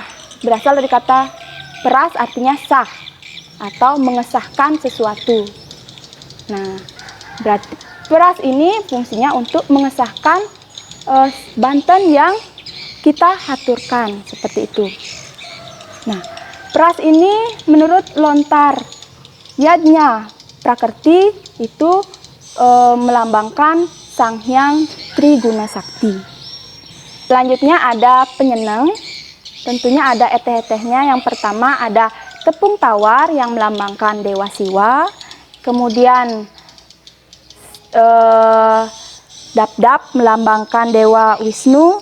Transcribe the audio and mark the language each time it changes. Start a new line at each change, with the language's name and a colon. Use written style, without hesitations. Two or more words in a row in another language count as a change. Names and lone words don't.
Indonesian: Berasal dari kata peras, artinya sah atau mengesahkan sesuatu. Nah, berarti peras ini fungsinya untuk mengesahkan banten yang kita haturkan, seperti itu. Nah, peras ini menurut lontar Yadnya Prakerti itu melambangkan Sang Hyang Triguna Sakti. Selanjutnya ada penyeneng. Tentunya ada eteh-etehnya. Yang pertama ada tepung tawar yang melambangkan Dewa Siwa. Kemudian dap-dap melambangkan Dewa Wisnu.